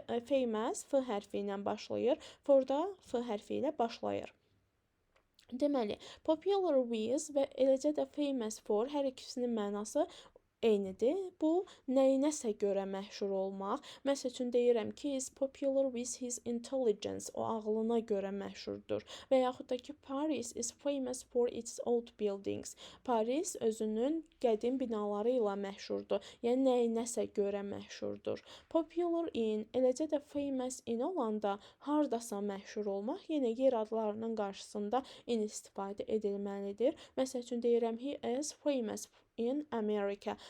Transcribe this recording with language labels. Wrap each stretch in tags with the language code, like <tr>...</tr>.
<az>Famous f hərfi ilə başlayır, for da f hərfi ilə başlayır. Deməli, popular with və eləcə də famous for hər ikisinin mənası eynidir. Bu, nəyinəsə görə məşhur olmaq. Məsəl üçün, deyirəm ki,</az> <en>he is popular with his intelligence.</en> <az>O, ağlına görə məşhurdur. Və yaxud da ki,</az> <en>Paris is famous for its old buildings.</en> <az>Paris özünün qədim binaları ilə məşhurdur. Yəni, nəyinəsə görə məşhurdur. Popular in, eləcə də famous in olanda hardasa məşhur olmaq, yenə yer adlarının qarşısında in istifadə edilməlidir. Məsəl üçün, deyirəm,</az> <en>he is famous in America.</en>